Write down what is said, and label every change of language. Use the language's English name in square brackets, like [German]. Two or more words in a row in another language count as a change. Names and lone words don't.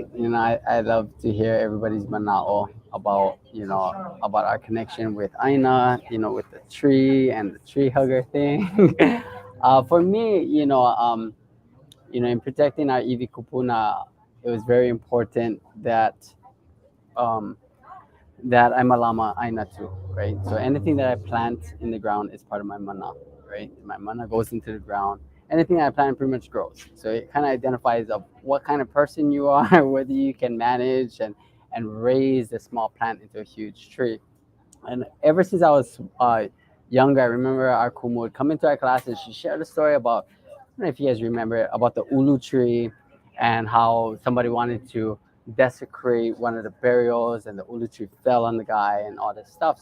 [English] I love to hear everybody's mana'o about, about our connection with ʻāina, with the tree and the tree hugger thing. For me, in protecting our [Hawaiian] iwi kupuna, [English] it was very important that that I'm [Hawaiian] Mālama ʻāina [English] too, right? So anything that I plant in the ground is part of my mana, right? My mana goes into the ground. Anything I plant pretty much grows. So it kind of identifies of what kind of person you are, whether you can manage and raise a small plant into a huge tree. And ever since I was younger, I remember our kumu would come into our class and she shared a story about, I don't know if you guys remember, about the ulu tree and how somebody wanted to desecrate one of the burials and the ulu tree fell on the guy and all this stuff.